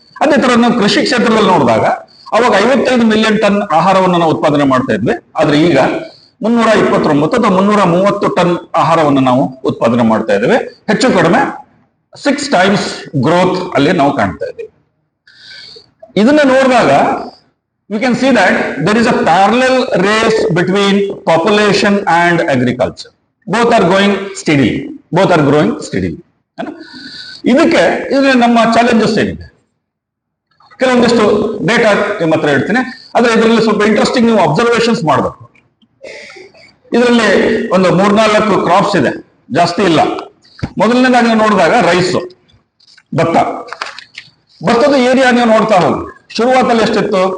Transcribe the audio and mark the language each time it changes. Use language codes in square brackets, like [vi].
[kn] ಅದೇ ತರ ನಾವು ಕೃಷಿ ಕ್ಷೇತ್ರದಲ್ಲಿ ನೋಡಿದಾಗ ಅವಾಗ 55 ಮಿಲಿಯನ್ ಟನ್ ಆಹಾರವನ್ನು ನಾವು ಉತ್ಪಾದನೆ ಮಾಡ್ತಾ ಇದ್ವಿ. ಆದ್ರೆ ಈಗ 329 ಅಥವಾ 330 ಟನ್ ಆಹಾರವನ್ನು ನಾವು ಉತ್ಪಾದನೆ ಮಾಡ್ತಾ ಇದ್ದೇವೆ. ಹೆಚ್ಚು ಕಡಿಮೆ 6 ಟೈಮ್ಸ್ ಗ್ರೋತ್ ಅಲ್ಲಿ ನಾವು ಕಾಣ್ತಾ ಇದ್ದೀವಿ. ಇದನ್ನ ನೋಡಿದಾಗ [en] we can see that there is a parallel race between population and agriculture. Both are going steadily. Both are growing steadily. [kn] ಇದಕ್ಕೆ ನಮ್ಮ ಚಾಲೆಂಜಸ್ ಏನಿದೆ, ಕೆಲವೊಂದಿಷ್ಟು ಡೇಟಾ ನಿಮ್ಮ ಹತ್ರ ಹೇಳ್ತೀನಿ. ಆದ್ರೆ ಇದರಲ್ಲಿ ಸ್ವಲ್ಪ ಇಂಟ್ರೆಸ್ಟಿಂಗ್ ನೀವು ಅಬ್ಸರ್ವೇಷನ್ಸ್ ಮಾಡಬೇಕು. ಇದರಲ್ಲಿ ಒಂದು 3-4 ಕ್ರಾಪ್ಸ್ ಇದೆ, ಜಾಸ್ತಿ ಇಲ್ಲ. ಮೊದಲನೇದಾಗಿ ನೀವು ನೋಡಿದಾಗ ರೈಸು, ಭತ್ತದ ಏರಿಯಾ ನೀವು ನೋಡ್ತಾ ಹೋಗಿ. ಶುರುವಾತಲ್ಲಿ ಎಷ್ಟಿತ್ತು?